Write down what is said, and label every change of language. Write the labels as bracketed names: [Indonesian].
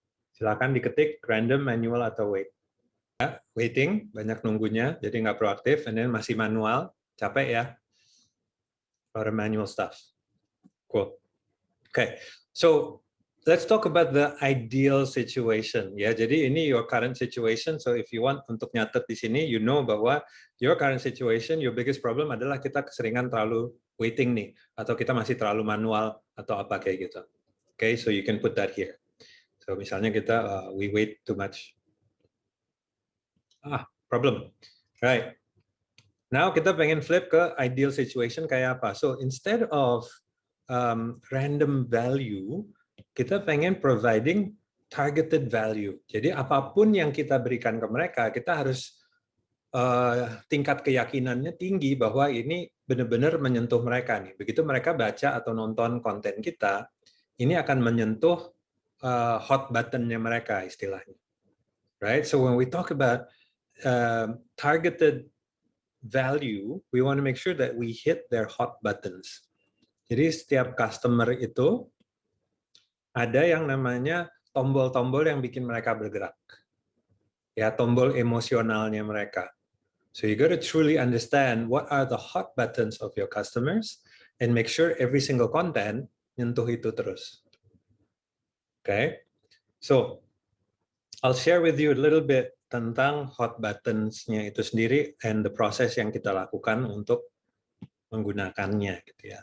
[Indonesian] Silakan diketik random, manual, atau wait. Ya, waiting, banyak nunggunya, jadi nggak proaktif, and then masih manual, capek ya, [English] or manual stuff. [Indonesian] Cool. [English] Okay, so let's talk about the ideal situation. [Indonesian] Ya, jadi ini [English] your current situation. So if you want [Indonesian] untuk nyatet di sini, [English] you know [Indonesian] bahwa [English] your current situation, your biggest problem [Indonesian] adalah kita keseringan terlalu waiting nih, atau kita masih terlalu manual atau apa kayak gitu. [English] Okay, so you can put that here. So [Indonesian] misalnya kita [English] we wait too much. [Indonesian] Problem. Right. Now kita pengen flip ke ideal situation kayak apa. [English] So instead of random value, [Indonesian] kita pengen [English] providing targeted value. [Indonesian] Jadi apapun yang kita berikan ke mereka, kita harus tingkat keyakinannya tinggi bahwa ini benar-benar menyentuh mereka nih. Begitu mereka baca atau nonton konten kita, ini akan menyentuh hot button-nya mereka istilahnya. [English] Right? So when we talk about targeted value, we want to make sure that we hit their hot buttons. [Indonesian] Jadi setiap customer itu ada yang namanya tombol-tombol yang bikin mereka bergerak. Ya, tombol emosionalnya mereka. [English] So you got to truly understand what are the hot buttons of your customers and make sure every single content [Indonesian] nyentuh itu terus. [English] Okay? So I'll share with you a little bit [Indonesian] tentang hot buttons-nya itu sendiri [English] and the process [Indonesian] yang kita lakukan untuk menggunakannya gitu ya.